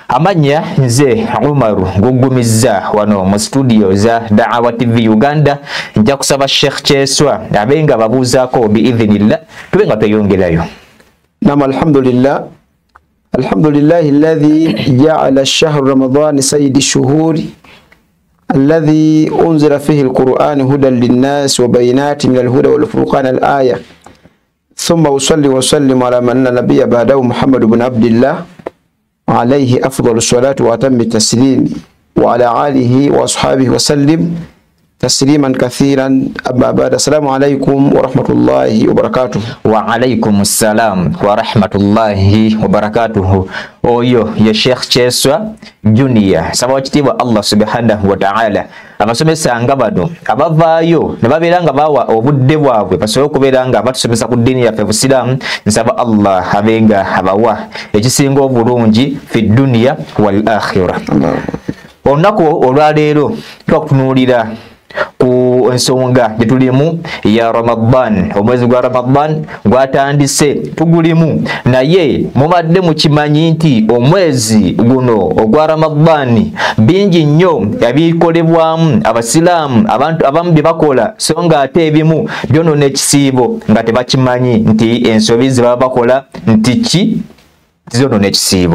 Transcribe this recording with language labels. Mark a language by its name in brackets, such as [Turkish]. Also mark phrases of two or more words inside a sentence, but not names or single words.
[Ganda] Amanya nze Umaru Gugumiza wano mu studio za Da'wa TV Uganda nja kusaba Sheikh Kyeswa abenga babuzaako biidhnillah tubenga tweyongerayo. [Arabic] نعم الحمد لله الذي جعل الشهر رمضان سيد الشهور الذي أنزل فيه القرآن هدى للناس وبينات من الهدى والفرقان الآية ثم أصلي وسلم على من نبي بعده محمد بن عبد الله عليه أفضل الصلاة وأتم التسليم وعلى آله وأصحابه وسلم تسليما كثيرا. أما بعد السلام عليكم ورحمة الله وبركاته. وعليكم السلام ورحمة الله وبركاته. [Ganda] Oyo ya Sheikh Kyeswa Junior saba kitiibwa Allah [Arabic] سبحانه وتعالى [Ganda] abasomesa nga bano abavaayo ne babeera nga bawa obudde bwabwe basobola okubeera nga batusomesa ku ddiini yaffe Busiraamu. Nsaba Allah abenga abawa ekisinga obulungi [Arabic] في دنيا والآخرة. [Ganda] Olunaku olwaleero twakutunuulira ku ensonga gyetulimu ya Ramadan. Omwezi gwa Ramadan gwatandise tugulimu, naye mubadde mukimanyi nti omwezi guno ogwa Ramadan bingi nnyo ebikolebwamu abasiraamu abantu abamu bye bakola so nga ate ebimu byonoona ekisiibo nga tebakimanyi nti ensobi ze baba bakola nti ki tizonoona ekisiibo.